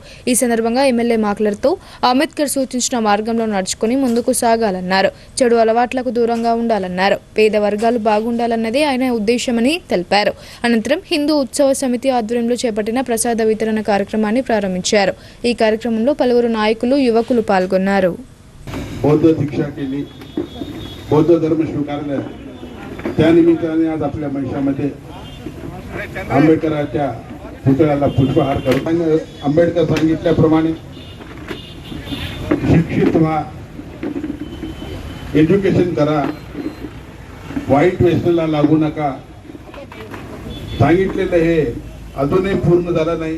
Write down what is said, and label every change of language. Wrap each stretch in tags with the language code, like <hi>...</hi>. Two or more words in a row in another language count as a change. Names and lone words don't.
<te>ఈ సందర్భంగా ఎమ్మెల్యే మాట్లాడుతూ అంబేద్కర్ సూచించిన మార్గంలో నడుచుకుని ముందుకు సాగాలన్నారు. చెడు అలవాట్లకు దూరంగా ఉండాలన్నారు. పేద వర్గాలు బాగుండాలన్నదే ఆయన ఉద్దేశమని తెలిపారు. అనంతరం హిందూ ఉత్సవ సమితి ఆధ్వర్యంలో చేపట్టిన ప్రసాద వితరణ కార్యక్రమాన్ని ప్రారంభించారు. ఈ కార్యక్రమంలో పలువురు నాయకులు యువకులు పాల్గొన్నారు.</te> <mr>बौद्ध दीक्षा केली, बौद्ध धर्म स्वीकारला. त्यानिमित्ताने आज आपल्या महिषामध्ये आंबेडकरांच्या पुतळ्याला पुष्पहार करून आंबेडकर सांगितल्याप्रमाणे शिक्षित व्हा, एज्युकेशन करा, वाईट व्यसनाला लागू नका सांगितलेलं हे अजूनही पूर्ण झालं नाही.</mr>